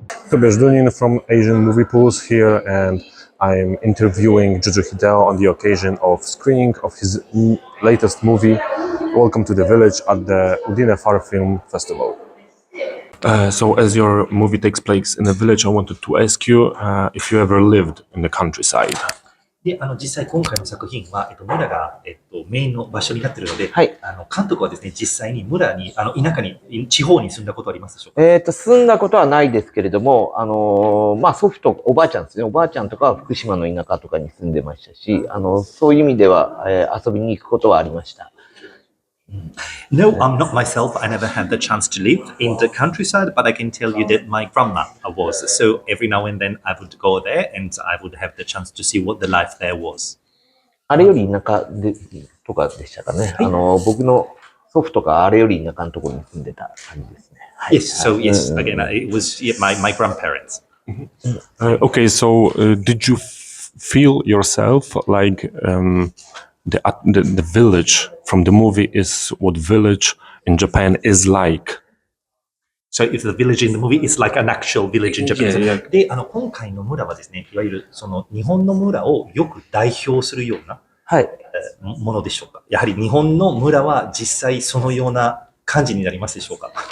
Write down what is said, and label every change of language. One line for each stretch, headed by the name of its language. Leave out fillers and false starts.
English: toTobiasz Dunin from Asian Movie Pools here, and I'm interviewing Jojo Hideo on the occasion of screening of his latest movie, Welcome to the Village, at the Udine Film Festival. So as your movie takes place in a village, I wanted to ask you if you ever lived in the countryside.
Japanese: で、実際今回の作品は、村が、メインの場所になっているので、はい。監督はですね、実際に村に、田舎に、地方に住んだことありますでしょうか？住んだことはないですけれども、まあ、祖父とおばあちゃんですね。おばあちゃんとかは福島の田舎とかに住んでましたし、そういう意味では、遊びに行くことはありました。
English: No, I'm not myself. I never had the chance to live in the countryside, but I can tell you that my grandma was. So every now and then I would go there and I would have the chance to see what the life there was.
Japanese: あれより田舎でとかでしたかね。僕の祖父とかあれより田舎のところに住んでた感じですね。
English: Yes, so yes, again, it was my grandparents. Okay, so did you feel yourself like the village from the movie is what village in Japan is like? So if the village in the movie is like an actual village in Japan. Yeah.
Japanese: で、今回の村はですね、いわゆるその日本の村をよく代表するような、はい。ものでしょうか？やはり日本の村は実際そのような感じになりますでしょうか？